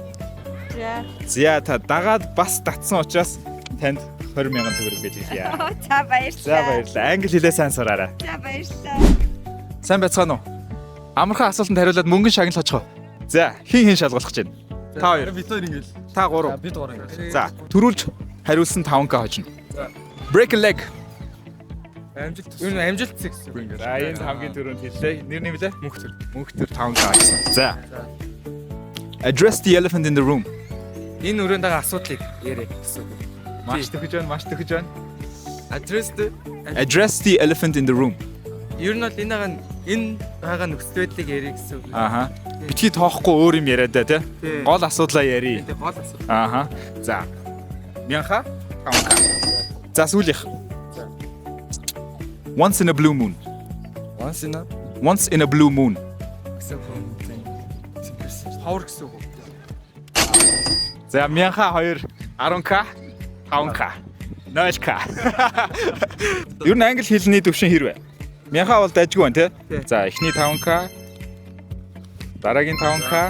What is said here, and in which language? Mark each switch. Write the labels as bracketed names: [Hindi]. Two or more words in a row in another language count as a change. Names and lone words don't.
[Mongolian] За та дагаад бас татсан учраас танд 20,000 төгрөг гэж хэлье. За баярлалаа. За баярлалаа. Англи хэлээ сайн сураарай. За баярлалаа. Сайн байцгаана уу? Амархан асуултанд хариулаад мөнгөн шагнал очих. За хин шалгуулах гэж байна. Та хоёр. Бид хоёр ингээл. Та гурав. Бид гурав ингээл. За төрүүлж хариулсан 5k хожно. [English] Break a leg. [Mongolian] Амжилт. Юу н амжилт гэсэн үг ингээл. За энэ хамгийн түрүүнд хэллээ. Нэр нэмлээ? Мөнхтөр. Мөнхтөр 5k хожсон. За. [English] Address the elephant in the room. [Mongolian] Энэ өрөөнд байгаа асуудлыг яриа гэсэн үг. Маш төхөж байна. [English] Address the elephant in the room. [Mongolian] Ер нь бол энэ байгаа нөхцөл байдлыг яриа гэсэн үг. Битгий тоохгүй өөр юм яриад да тий. Гол асуудлаа ярий. Тэгээ гол асуудал. За. Мянха 5k. За сүүлийнх. [English] Once in a blue moon. Once in a blue moon. [Mongolian] Гэсэн үг. Ховор гэсэн үг. За мянха 2 10k 5k 0k. Юу н англи хэлний төвшин хэрвээ. Мянха бол дайггүй байна тий. За эхний 5k. Дараагийн 5k.